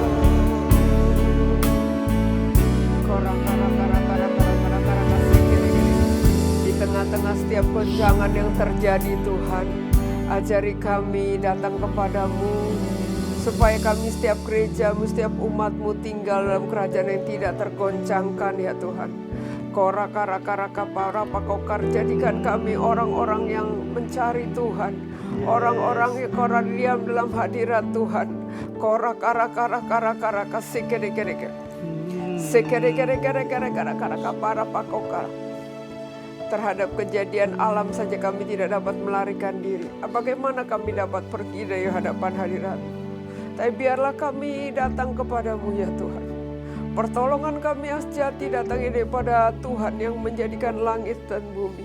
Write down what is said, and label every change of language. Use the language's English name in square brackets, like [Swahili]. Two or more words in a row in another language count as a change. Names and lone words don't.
[Indonesian] Di tengah-tengah setiap goncangan yang terjadi Tuhan, ajari kami datang kepadamu, supaya kami setiap gereja-Mu, setiap umat-Mu tinggal dalam kerajaan yang tidak tergoncangkan ya Tuhan. Korakarakarakaparapakokar, jadikan kami orang-orang yang mencari Tuhan, orang-orang yang diam dalam hadirat Tuhan. Korakarakarakarakarakaraka sekedek-kedek. Sekedek-kedek-kedek-kedek-kedek-kedek-kedek-kedek-kedek-kedek. Terhadap kejadian alam saja kami tidak dapat melarikan diri. Bagaimana kami dapat pergi dari hadapan hadirat-Mu? Tapi biarlah kami datang kepadamu ya Tuhan. Pertolongan kami yang sejati datang daripada Tuhan yang menjadikan langit dan bumi.